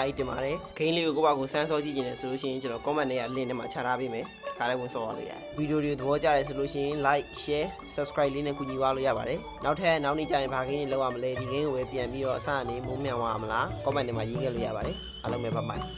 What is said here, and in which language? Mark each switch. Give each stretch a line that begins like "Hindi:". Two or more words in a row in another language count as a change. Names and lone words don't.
Burmese: ကြီးတင်ပါတယ်ဂိမ်းလေးကိုကိုယ့်ဘာကိုစမ်းစောကြည့်နေတယ်ဆိုလို့ရှိရင်ကျွန်တော် comment ထဲက link ထဲမှာချထားပေးမယ်ခါလေးဝင်စောရလို့ရတယ်ဗီဒီယိုတွေသဘောကျတယ်ဆိုလို့ရှိရင်
English: like share subscribe
Burmese: လေးနဲ့ကူညီသွားလို့ရပါတယ်နောက်နေ့ကျရင်ဘာဂိမ်းတွေလောက်ရမလဲဒီဂိမ်းကိုပဲပြန်ပြီးတော့အစအနေမုံမြန်သွားမလား comment ထဲမှာရေးခဲ့လို့ရပါတယ်အားလုံးပဲဘိုင်